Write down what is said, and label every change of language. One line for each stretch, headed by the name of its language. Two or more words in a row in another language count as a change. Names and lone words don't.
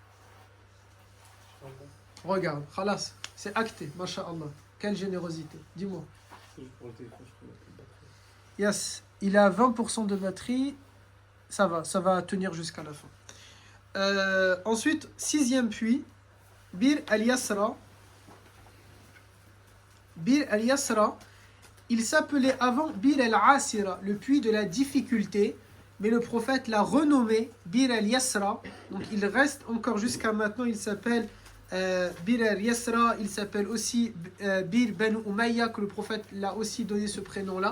French: Regarde, khalas, c'est acté, masha'Allah. Quelle générosité. Dis-moi. Yes, il a 20% de batterie. Ça va tenir jusqu'à la fin. Ensuite, 6e puits, Bir al-Yasra. Bir al-Yasra, il s'appelait avant Bir al-Asira, le puits de la difficulté, mais le prophète l'a renommé Bir al-Yasra. Donc il reste encore jusqu'à maintenant, il s'appelle Bir al-Yasra, il s'appelle aussi Bir Banu Umayya, que le prophète l'a aussi donné ce prénom-là.